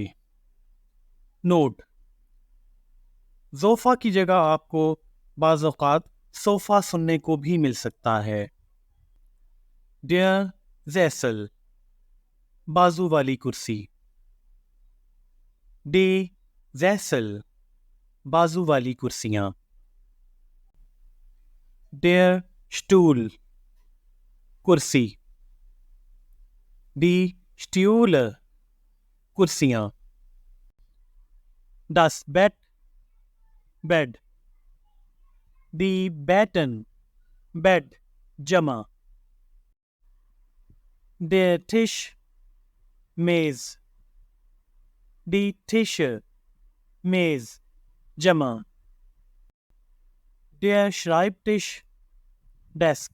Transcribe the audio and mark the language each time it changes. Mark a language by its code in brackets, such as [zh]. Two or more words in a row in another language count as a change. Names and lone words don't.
[hi] नोट: सोफा की जगह आपको बाज़ औक़ात सोफा सुनने को भी मिल सकता है। [de] Der Sessel, [hi] बाजू वाली कुर्सी। [de] Die Sessel, [hi] बाजू वाली कुर्सियां। [de] Der Stuhl, कुर्सी। Die Stühle, कुर्सियां। Das Bett, बेड। Die Betten, [hi] बेड, जमा। [de] Der Tisch, मेज। Die Tische, [hi] मेज, जमा। [de] Der Schreibtisch, डेस्क।